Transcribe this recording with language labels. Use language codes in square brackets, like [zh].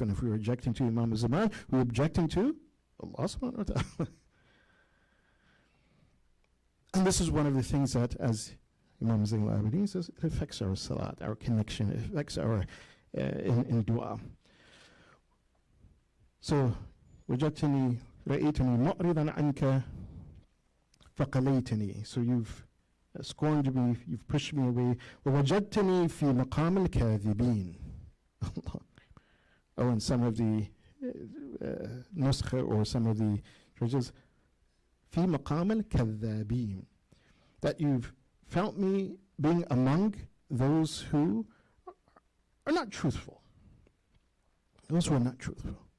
[en] And if we're objecting to Imam Zaman, we're objecting to Allah subhanahu wa ta'ala. And this is one of the things that, as Imam Zayn al-Abidin says, it affects our salat, our connection, it affects our in dua. [ar] So, وجدتني رأيتني معرضا عنك فقليتني. [en] So you've scorned me, you've pushed me away. [ar] ووجدتني في مقام الكاذبين. [en] Oh, and some of the nuskha or some of the churches, [ar] في مقام الكذابين. [en] That you've found me being among those who are not truthful. Those who are not truthful.